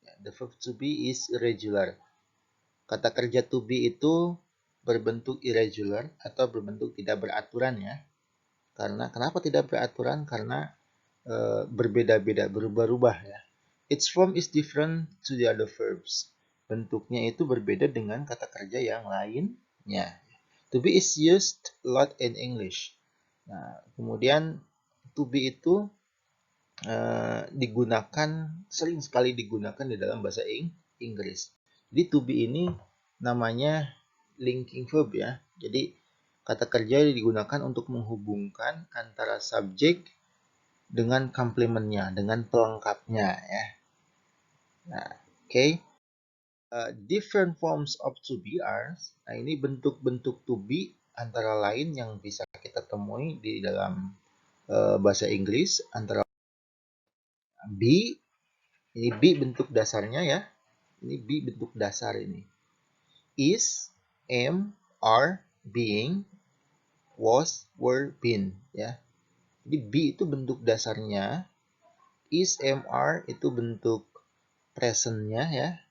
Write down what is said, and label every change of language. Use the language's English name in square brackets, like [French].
[English] The verb to be is irregular. [Indonesian] Kata kerja to be itu berbentuk irregular atau berbentuk tidak beraturan ya. Karena kenapa tidak beraturan? Karena berbeda-beda, berubah-ubah ya. [English] Its form is different to the other verbs. [Indonesian] Bentuknya itu berbeda dengan kata kerja yang lainnya. [English] To be is used a lot in English. [Indonesian] Nah, kemudian to be itu digunakan sering sekali digunakan di dalam bahasa Inggris. Jadi to be ini namanya linking verb ya. Jadi kata kerja digunakan untuk menghubungkan antara subjek dengan komplementnya, dengan pelengkapnya ya. Nah, oke. Okay. [English] Different forms of to be are. [Indonesian] Nah, ini bentuk-bentuk to be antara lain yang bisa kita temui di dalam bahasa Inggris antara be. Ini be bentuk dasarnya ya. Ini be bentuk dasar ini. Is, am, are, being, was, were, been ya. Jadi be itu bentuk dasarnya. Is, am, are itu bentuk presentnya ya.